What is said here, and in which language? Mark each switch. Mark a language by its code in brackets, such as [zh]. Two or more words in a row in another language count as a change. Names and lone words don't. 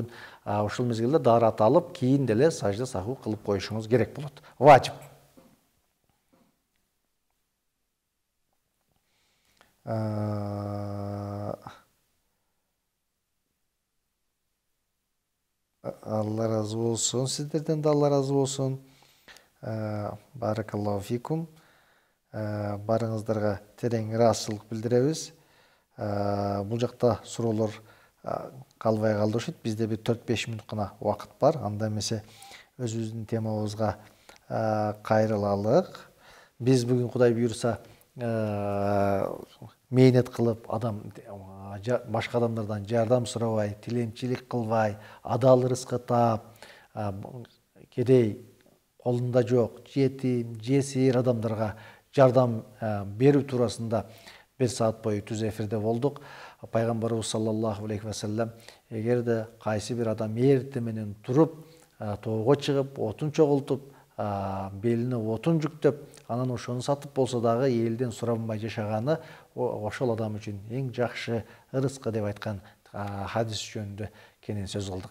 [ky] Ошол мезгилде дарат алып, кийин деле сажда саху кылып коюшуңуз керек болот. Важип. Алла разы болсун, сиздерден да Алла разы болсун. [ar] بارك الله فيكم. [ky] Барыңыздарга терең ыраазычылык билдиребиз. Бул жакта суроолор калбай калды окшойт. Бизде бир 4-5 мүнөт гана убакыт бар. Анда эмесе өзүбүздүн темабызга кайрылалык. Биз бүгүн Кудай буйрса мээнет кылып, адам башка адамдардан жардам сурабай, тилемчилик кылбай, адал рызкы таап, кедей колунда жок, жетим, жесир адамдарга жардам берүү туурасында 1 саат бою түз эфирде болдук. Пайгамбарыбыз [ar] صلى الله عليه وسلم [ky] эгерде кайсы бир адам эртең менен туруп, тоого чыгып, отун чогултуп, белине отун жүктөп, анан ошону сатып болсо дагы элден сурабай жашаганы ошол адам үчүн эң жакшы ырыскы деп айткан хадис жөнүндө кенен сөз кылдык.